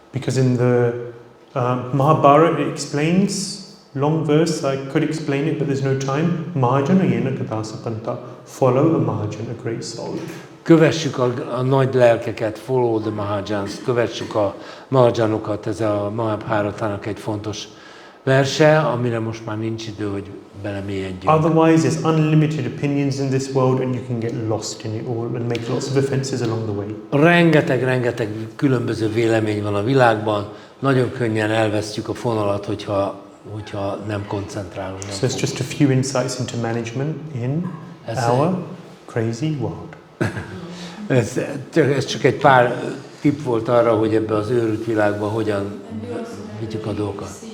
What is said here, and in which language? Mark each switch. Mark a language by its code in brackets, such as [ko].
[en] Because in the Mahabharata it explains, long verse, I could explain it but there's no time, Mahajana ének dāsa. Follow a Mahajan, a great soul. [hu] Kövessük a nagy lelkeket, [en] follow the Mahajans, [hu] kövessük a Mahajanokat, ez a Mahabharatának egy fontos verse, amire most már nincs idő, hogy belemélyedjünk. [en] Otherwise there's unlimited opinions in this world and you can get lost in it all and make lots of offenses along the way. [hu] Rengeteg különböző vélemény van a világban, nagyon könnyen elvesztjük a fonalat, hogyha nem koncentrálunk. [en] So it's just a few insights into management in our crazy world. [hu] Ez csak egy pár tipp volt arra, hogy ebbe az őrült világban hogyan vigyük a dolgokat.